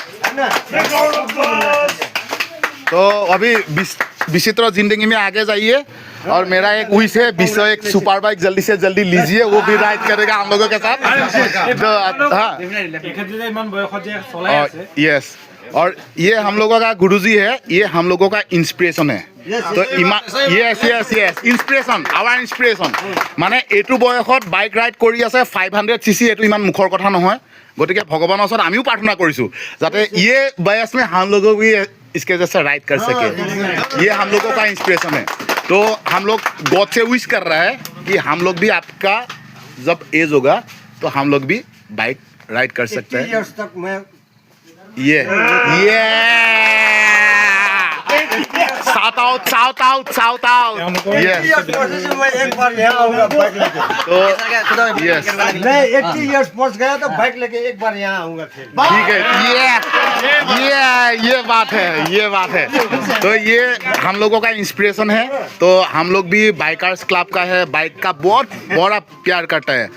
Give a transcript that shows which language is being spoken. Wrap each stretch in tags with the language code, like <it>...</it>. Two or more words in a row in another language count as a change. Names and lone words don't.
<hi>तो अभी विचित्र जिंदगी में आगे जाइए, और मेरा एक विश है, विश्व एक</hi> <en>super bike</en> <hi>जल्दी से जल्दी लीजिए, वो भी राइड करेगा हम लोगों के साथ। तो हाँ यस, और ये हम लोगों का गुरुजी है, ये हम लोगों का इंस्पिरेशन है।</hi> <en>तो yes yes yes inspiration, our inspiration.</en> <as>माने এইটো বয়সত</as> <en>bike ride</en> <as>কৰি আছে 500 cc, এইটো ইমান মুখৰ কথা নহয়। গতিকে ভগৱানৰ ওচৰত আমিও প্ৰাৰ্থনা কৰিছোঁ যাতে</as> <hi>ये बयस में हम लोगों भी इसके जैसे राइड कर सके। ये हम लोगों का इंस्पिरेशन है। तो हम लोग गॉड से विश कर रहा है कि हम लोग भी आपका जब एज होगा तो हम लोग भी बाइक राइड कर सकते हैं।</hi> <en>ये shout out yes।</en> <hi>एक बार यहाँ आऊंगा बाइक लेके। तो यस मैं 80</hi> <en>years sports</en> <hi>गया तो बाइक लेके एक बार यहाँ आऊंगा फिर। ठीक है, ये बात है, ये बात है। तो ये हम लोगों का इंस्पिरेशन है। तो हम लोग भी</hi> <en>bikers club</en> <hi>का है, बाइक का बहुत बड़ा प्यार करता है।</hi>